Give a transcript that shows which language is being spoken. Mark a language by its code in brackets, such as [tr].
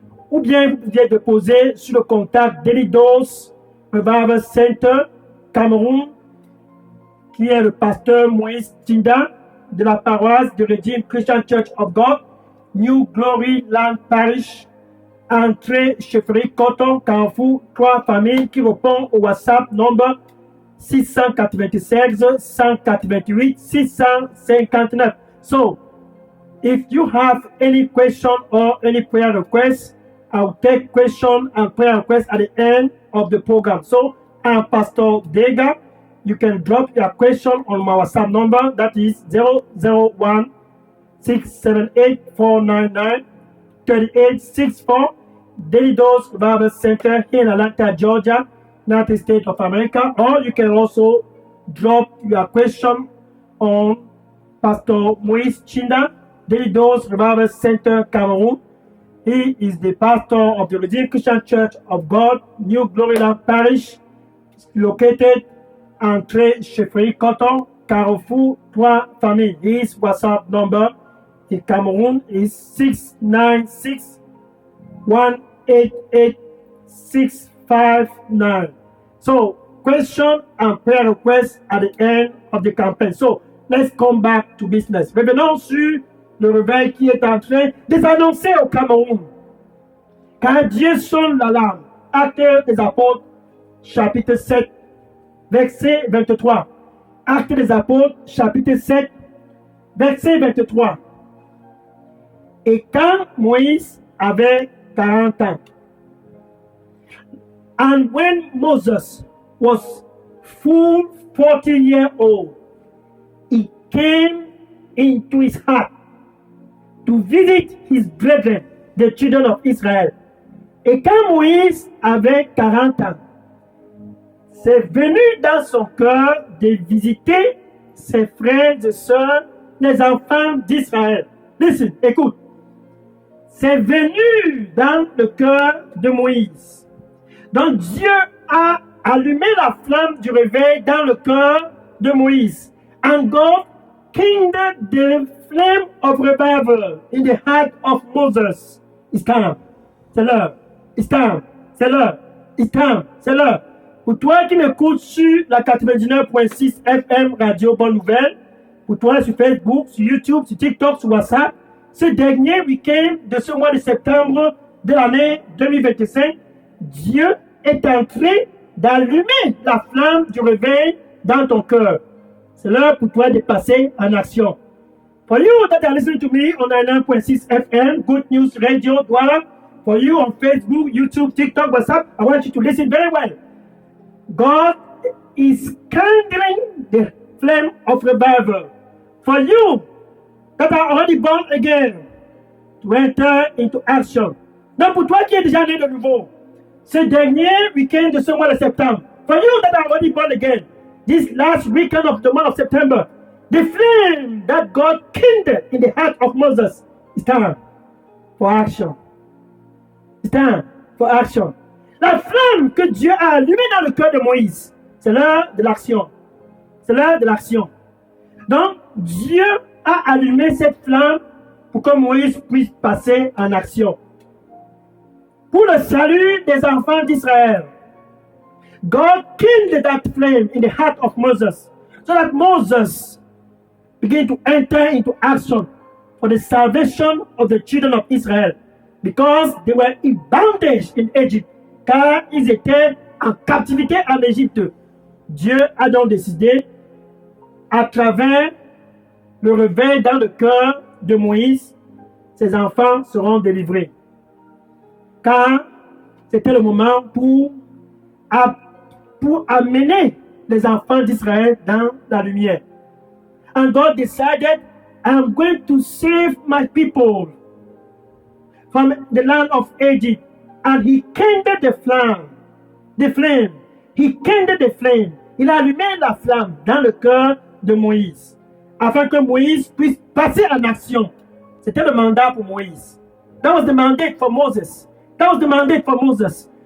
[fr] Ou bien vous pouviez déposer sur le contact Daily Dose Revival Center Cameroun, qui est le pasteur Moïse Tinda de la paroisse de Redeemed Christian Church of God, New Glory Land Parish, entrée chefferie Coton, Carrefour, 3 familles, qui répond au WhatsApp number 696 188 659. [en] So, if you have any question or any prayer request, I'll take question and prayer request at the end of the program. So, I'm Pastor Degas. You can drop your question on my WhatsApp number. That is 001 678 499 3864. Daily Dose Revival Center here in Atlanta, Georgia, United States of America. Or you can also drop your question on Pastor Moïse Chinda, Daily Dose Revival Center, Cameroon. He is the pastor of the Redeemed Christian Church of God, New Glory Land Parish, located Entrée Chefferie Coton, Carrefour, 3 familles. His WhatsApp number in Cameroon is 696 188 659. So, question and prayer requests at the end of the campaign. So, let's come back to business. [fr] Revenons sur le réveil qui est en train de s'annoncer au Cameroun. Quand Dieu sonne l'alarme, Actes des Apôtres, chapitre 7, verset 23. Actes des Apôtres, chapitre 7, verset 23. Et quand Moïse avait 40 ans, [en] and when Moses was full 40 years old, it came into his heart to visit his brethren, the children of Israel. [fr] Et quand Moïse avait 40 ans, c'est venu dans son cœur de visiter ses frères et sœurs, les enfants d'Israël. [en] Listen, [fr] écoute. C'est venu dans le cœur de Moïse. Donc Dieu a allumé la flamme du réveil dans le cœur de Moïse. [en] And God kindled the flame of revival in the heart of Moses. It's time. [fr] C'est l'heure. [en] It's time. C'est l'heure. It's time. C'est l'heure. [fr] Pour toi qui m'écoutes sur la 99.6 FM Radio Bonne Nouvelle, pour toi sur Facebook, sur YouTube, sur TikTok, sur WhatsApp, ce dernier week-end de ce mois de septembre de l'année 2025, Dieu est en train d'allumer la flamme du réveil dans ton cœur. C'est l'heure pour toi de passer en action. [en] For you that are listening to me on 99.6 FM, Good News Radio, Douala, for you on Facebook, YouTube, TikTok, WhatsApp, I want you to listen very well. God is kindling the flame of revival for you that are already born again to enter into action. [fr] Donc pour toi qui es déjà né de nouveau, ce dernier week-end de ce mois de septembre, [en] for you that are already born again, this last weekend of the month of September, The flame that God kindled in the heart of Moses is time for action. It's time for action. [fr] La flamme que Dieu a allumée dans le cœur de Moïse, c'est l'heure de l'action. C'est l'heure de l'action. Donc, Dieu a allumé cette flamme pour que Moïse puisse passer en action. Pour le salut des enfants d'Israël, [en] God kindled that flame in the heart of Moses so that Moses began to enter into action for the salvation of the children of Israel because they were in bondage in Egypt, [fr] car ils étaient en captivité en Égypte. Dieu a donc décidé, à travers le réveil dans le cœur de Moïse, ses enfants seront délivrés. Car c'était le moment pour amener les enfants d'Israël dans la lumière. [en] And God decided, I'm going to save my people from the land of Egypt. And he kindled the flame. He kindled the flame. [fr] Il a allumé la flamme dans le cœur de Moïse, afin que Moïse puisse passer en action. C'était le mandat pour Moïse. [en] That was the mandate for Moses. That was the mandate for Moses.